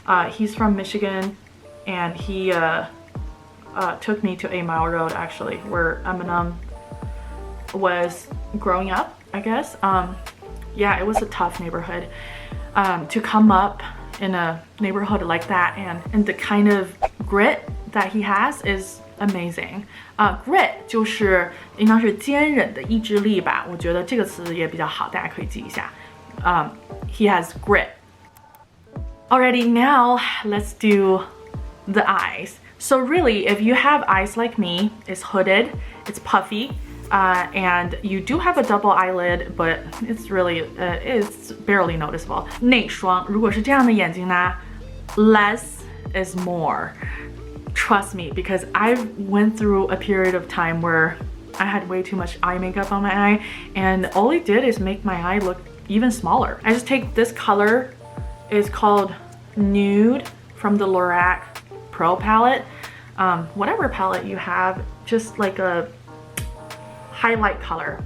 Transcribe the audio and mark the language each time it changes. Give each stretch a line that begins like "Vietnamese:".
English: He's from Michigan, and he took me to 8 Mile Road, actually, where Eminem was growing up, I guess. Yeah, it was a tough neighborhood. To come up in a neighborhood like that, and the kind of grit that he has is amazing.
Chinese: Grit 就是应当是坚韧的意志力吧，我觉得这个词也比较好，大家可以记一下。
English: He has grit. Alrighty, now let's do the eyes. So really, if you have eyes like me, it's hooded, it's puffy, and you do have a double eyelid, but it's really, it's barely noticeable.
Chinese: 内双，如果是这样的眼睛呢
English: less is more. Trust me, because I went through a period of time where I had way too much eye makeup on my eye, and all it did is make my eye look even smaller. I just take this color, it's called Nude from the Lorac Pro palette. Whatever palette you have, just like a highlight color.